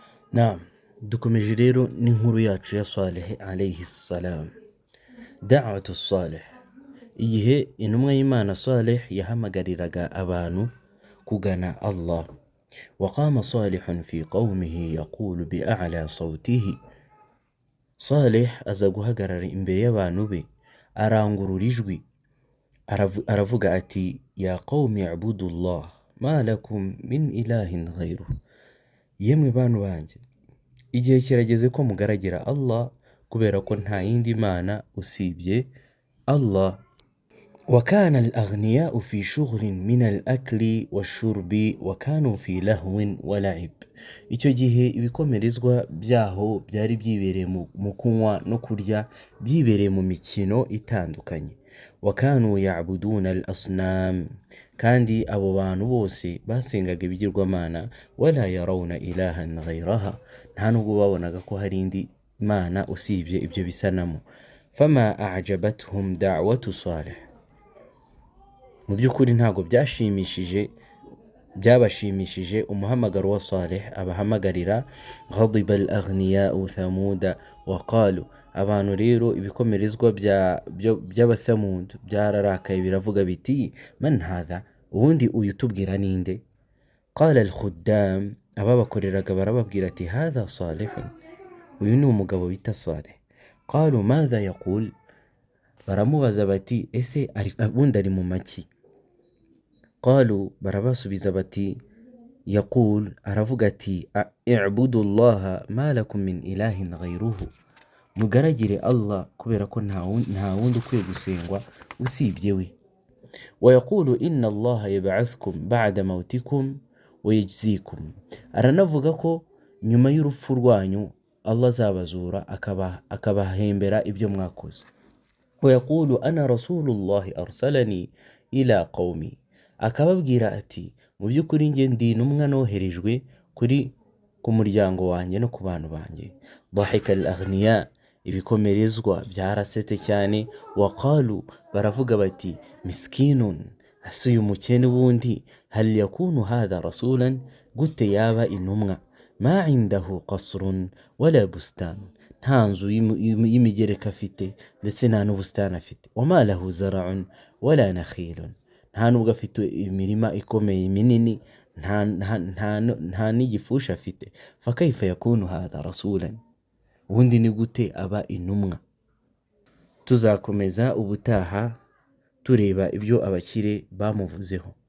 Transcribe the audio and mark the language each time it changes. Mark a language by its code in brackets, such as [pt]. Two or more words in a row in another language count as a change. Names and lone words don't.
[rw] Naam, dukomeje rero n'inkuru yacu ya Saleh [ar] عليه السلام. دعوة صالح. [rw] Igihe intumwa y'Imana Saleh yahamagariraga abantu kugana Allah. [ar] وقام صالح في قومه يقول بأعلى صوته. [rw] Saleh aza guhagarara imbere y'abantu be arangurura ijwi aravuga ati [ar] يا قوم اعبدوا الله ما لكم من إله غيره. [rw] Yemwe bantu banjye, igihe kirageze ko mugaragira Allah kubera ko nta yindi mana usibye Allah. [ar] وكان الأغنياء في شغل من الأكل والشرب وكانوا في لهو ولعب. [rw] Icyo gihe ibikomerezwa byaho byari byibereye mu kunywa no kurya, byibereye mu mikino itandukanye. [ar] وكانوا يعبدون الأصنام, [rw] kandi abo bantu bose basengaga ibigirwamana. [ar] ولا يرون إلها غيرها, [rw] nta nubwo babonaga ko hari indi mana usibye ibyo bisanamo. [ar] فما أعجبتهم دعوة صالح. [rw] Mu by'ukuri ntabwo byabashimishije umuhamagaro wa Saleh abahamagarira. [ar] غضب الأغنياء ثمود وقالوا. [rw] Abantu rero ibikomerezwa by'abathamud byararakaye biravuga biti [ar] من هذا, [rw] ubundi uyu tubwira ninde? [ar] قال الخدام, [rw] ababakoreraga barababwira ati [ar] هذا صالح, [rw] uyu ni umugabo bita Saleh. [ar] قالوا ماذا يقول, [rw] baramubaza bati ese ubundi ari mu maki? [ar] قالوا, [rw] barabasubiza bati [ar] يقول, [rw] aravuga ati [ar] اعبدوا الله ما لكم من إله غيره, [rw] mugaragire Allah kubera ko nta wundi ukwiye gusengwa usibye we. [ar] ويقول إن الله يبعثكم بعد موتكم ويجزيكم, [rw] aranavuga ko nyuma y'urupfu rwanyu Allah azabazura akabahembera ibyo mwakoze. [ar] ويقول أنا رسول الله أرسلني إلى قومي, [rw] akababwira ati mu by'ukuri njye ndi intumwa noherejwe ku muryango wanjye no ku bantu banjye. [ar] ضحك الأغنياء, [rw] ibikomerezwa byarasetse cyane. وقالوا, baravuga bati miskinun, ase uyu mukene wundi [ar] هل يكون هذا رسولا, [rw] gute yaba intumwa. [ar] ما عنده قصر ولا بستان, [rw] nta nzu y'imigereka afite ndetse nta n'ubusitani afite. [ar] وما له زرع ولا نخيل, [rw] nta nubwo afite imirima ikomeye minini, nta n'igifusha afite. [ar] فكيف يكون هذا رسولا, [rw] ubundi ni gute aba intumwa? Tuzakomeza ubutaha tureba ibyo abakire bamuvuzeho.